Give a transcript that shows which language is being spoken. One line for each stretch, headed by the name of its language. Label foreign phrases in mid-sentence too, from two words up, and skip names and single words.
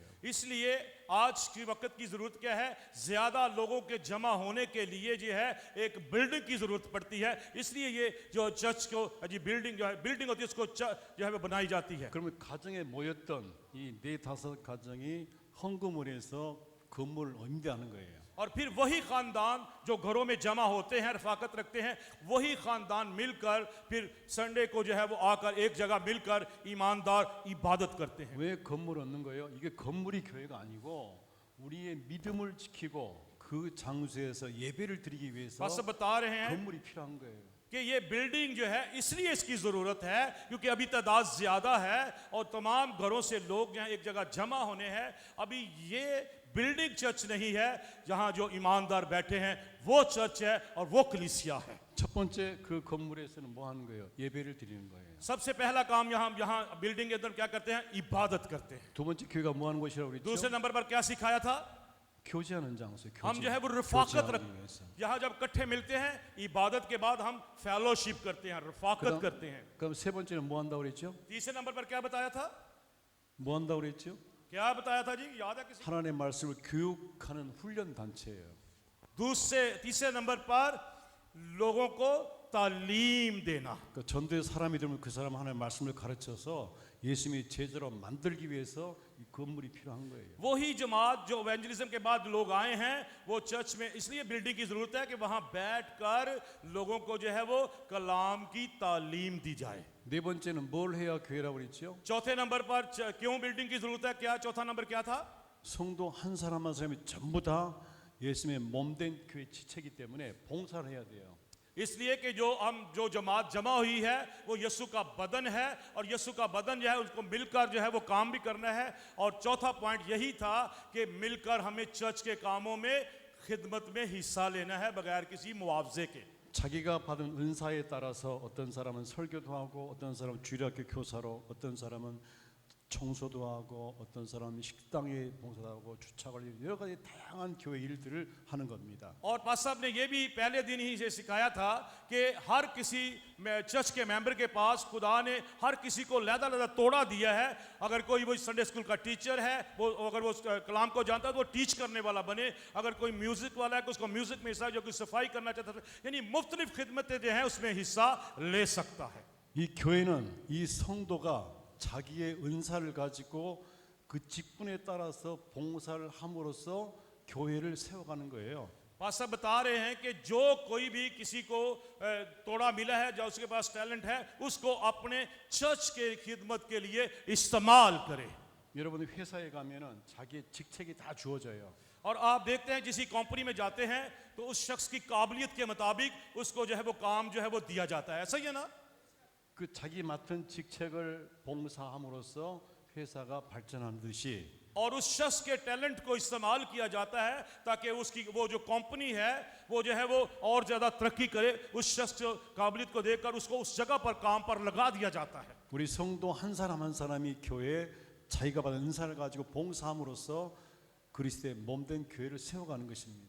Urdu: اس لیے آج کی وقت کی ضرورت کیا ہے، زیادہ لوگوں کے جمع ہونے کے لیے جو ہے ایک بلڈنگ کی ضرورت پڑتی ہے. اس لیے یہ جو چرچ کو جی بلڈنگ جو ہے بلڈنگ ہوتی ہے اس کو جو ہے وہ بنائی جاتی ہے.
Korean: 그러면 가정에 모였던 이 4-5 가정이 헌금을 해서 건물을 임대하는 거예요.
Urdu: اور پھر وہی خاندان جو گھروں میں جمع ہوتے ہیں، رفاقت رکھتے ہیں، وہی خاندان مل کر پھر سنڈے کو جو ہے وہ آ کر ایک جگہ مل کر ایماندار عبادت کرتے ہیں.
Korean: 왜 건물 얻는 거예요? 이게 건물이 교회가 아니고 우리의 믿음을 지키고 그 장소에서 예배를 드리기 위해서
Urdu: بس بتا رہے ہیں
Korean: 건물이 필요한 거예요.
Urdu: کہ یہ بلڈنگ جو ہے اس لیے اس کی ضرورت ہے کیونکہ ابھی تعداد زیادہ ہے اور تمام گھروں سے لوگ یہاں ایک جگہ جمع ہونے ہیں. ابھی یہ بلڈنگ چرچ نہیں ہے جہاں جو ایماندار بیٹھے ہیں، وہ چرچ ہے اور وہ کلیسیا ہے.
Korean: 첫 번째 그 건물에서는 뭐 하는 거예요? 예배를 드리는 거예요.
Urdu: سب سے پہلا کام یہاں بلڈنگ کے اندر کیا کرتے ہیں، عبادت کرتے ہیں.
Korean: 두 번째 교회가 뭐 하는 곳이라고
Urdu: दूसरे
Korean: 그랬죠?
Urdu: نمبر پر کیا سکھایا تھا,
Korean: 교제하는 장소.
Urdu: ہم جو ہے وہ
Korean: 교제.
Urdu: रफाकत
Korean: 교제하기
Urdu: रख
Korean: 위해서.
Urdu: یہاں جب اکٹھے ملتے ہیں عبادت کے بعد ہم فیلوشپ کرتے ہیں، رفاقت کرتے ہیں.
Korean: 그럼 세 번째는 뭐 한다고 그랬죠?
Urdu: تیسرے نمبر پر کیا بتایا تھا,
Korean: 뭐 한다고 그랬죠?
Urdu: کیا بتایا تھا جی، یاد ہے کسی?
Korean: 하나님의 말씀을 교육하는 훈련 단체예요.
Urdu: تیسرے نمبر پر لوگوں کو تعلیم دینا.
Korean: 그 전도의 사람이 되면 그 사람 하나님의 말씀을 가르쳐서 예수님의 제자로 만들기 위해서 이 건물이 필요한 거예요.
Urdu: وہی جماعت جو ایونجلزم کے بعد لوگ آئے ہیں، وہ چرچ میں اس لیے بلڈنگ کی ضرورت ہے کہ وہاں بیٹھ کر لوگوں کو جو ہے وہ کلام کی تعلیم دی جائے.
Korean: 네 번째는 뭘 해야 교회라고 그랬죠?
Urdu: چوتھے نمبر پر کیوں بلڈنگ کی ضرورت ہے، کیا چوتھا نمبر کیا تھا?
Korean: 성도 한 사람 한 사람이 전부 다 예수님의 몸된 교회 지체이기 때문에 봉사를 해야 돼요.
Urdu: اس لیے کہ جو جماعت جمع ہوئی ہے وہ یسوع کا بدن ہے اور یسوع کا بدن جو ہے اس کو مل کر جو ہے وہ کام بھی کرنا ہے. اور چوتھا پوائنٹ یہی تھا کہ مل کر ہمیں چرچ کے کاموں میں خدمت میں حصہ لینا ہے بغیر کسی معاوضے کے.
Korean: 자기가 받은 은사에 따라서 어떤 사람은 설교도 하고 어떤 사람은 주일학교 교사로 어떤 사람은 청소도 하고 어떤 사람은 식당에 봉사도 하고 주차 관리 여러 가지 다양한 교회 일들을 하는 겁니다.
Urdu: اور پاس صاحب نے یہ بھی پہلے دن ہی سے سکھایا تھا کہ ہر کسی چرچ کے ممبر کے پاس خدا نے ہر کسی کو لہدا توڑا دیا ہے. اگر کوئی وہ
English: Sunday school
Urdu: کا ٹیچر ہے، وہ اگر وہ کلام کو جانتا ہے تو وہ ٹیچ کرنے والا بنے. اگر کوئی میوزک والا ہے تو اس کو میوزک میں حصہ، جو کوئی صفائی کرنا چاہتا ہے، یعنی مختلف خدمتیں جو ہیں اس میں حصہ لے سکتا ہے.
Korean: 이 교회는 이 성도가 자기의 은사를 가지고 그 직분에 따라서 봉사를 함으로써 교회를 세워가는 거예요.
Urdu: پاسٹر بتا رہے ہیں کہ جو کوئی بھی کسی کو توڑا ملا ہے، جو اس کے پاس ٹیلنٹ ہے، اس کو اپنے چرچ کے خدمت کے لیے استعمال کرے.
Korean: 여러분 회사에 가면은 자기의 직책이 다 주어져요.
Urdu: اور آپ دیکھتے ہیں کسی کمپنی میں جاتے ہیں تو اس شخص کی قابلیت کے مطابق اس کو جو ہے وہ کام جو ہے وہ دیا جاتا ہے، ایسا ہی ہے نا?
Korean: 그 자기 맡은 직책을 봉사함으로써 회사가 발전하는 듯이
Urdu: اور اس شخص کے ٹیلنٹ کو استعمال کیا جاتا ہے تاکہ اس کی وہ جو کمپنی ہے وہ جو ہے وہ اور زیادہ ترقی کرے. اس شخص کی قابلیت کو دیکھ کر اس کو اس جگہ پر کام پر لگا دیا جاتا ہے.
Korean: 우리 성도 한 사람 한 사람이 교회에 자기가 받은 은사를 가지고 봉사함으로써 그리스도의 몸된 교회를 세워가는 것입니다.